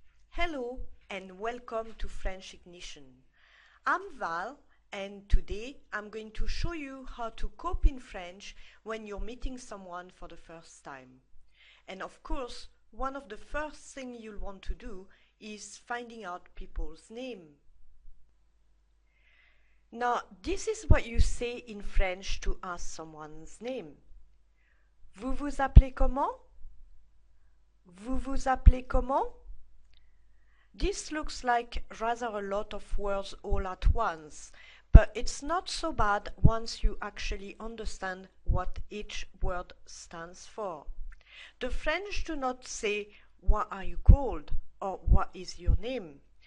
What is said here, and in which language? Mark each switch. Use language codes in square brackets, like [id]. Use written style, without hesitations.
[en] Hello and welcome to French Ignition. I'm Val and today I'm going to show you how to cope in French when you're meeting someone for the first time. And of course, one of the first things you'll want to do is finding out people's name. Now, this is what you say in French to ask someone's name. [fr] Vous vous appelez comment? Vous vous appelez comment? [en] This looks like rather a lot of words all at once, but it's not so bad once you actually understand what each word stands for. The French do not say, "What are you called?" or "What is your name?"